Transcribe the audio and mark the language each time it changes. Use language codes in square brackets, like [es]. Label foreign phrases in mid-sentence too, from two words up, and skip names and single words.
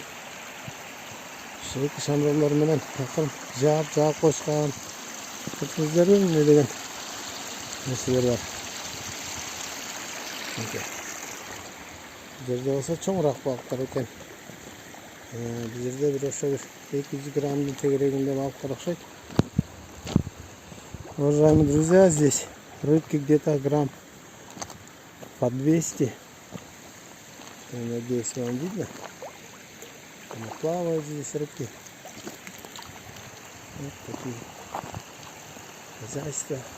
[ky] Ошол шандырлар менен акырын жаап койушкан. Көрдүңүздөрбү эмне деген нерселер бар. Бул жерде болсо чоңураак балыктар экен. Бул жерде бир ошо 200 граммдын тегерегинде балыктар окшойт. [ru] Уважаемые друзья, здесь рыбки где-то грамм по 200. Я надеюсь, вам видно. Они плавают здесь рыбки. Вот такие хозяйства.